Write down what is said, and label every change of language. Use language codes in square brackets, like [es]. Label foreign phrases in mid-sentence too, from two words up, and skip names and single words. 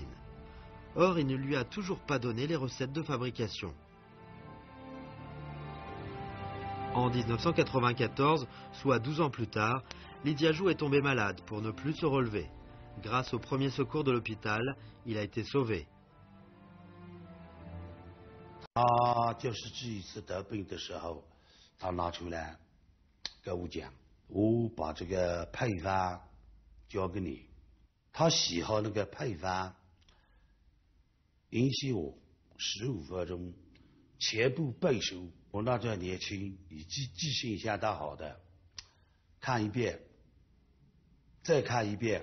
[fr] Or, il ne lui a toujours pas donné les recettes de fabrication. En 1994, soit 12 ans plus tard, Li Diazhu est tombé malade pour ne plus se relever. Grâce aux premiers secours de l'hôpital, il a été sauvé. [zh] 他就是这一次得病的时候，他拿出来跟我讲，我把这个配方交给你。他喜好那个配方，允许我15分钟全部背熟。我那阵年轻，记性相当好的， 看一遍，再看一遍。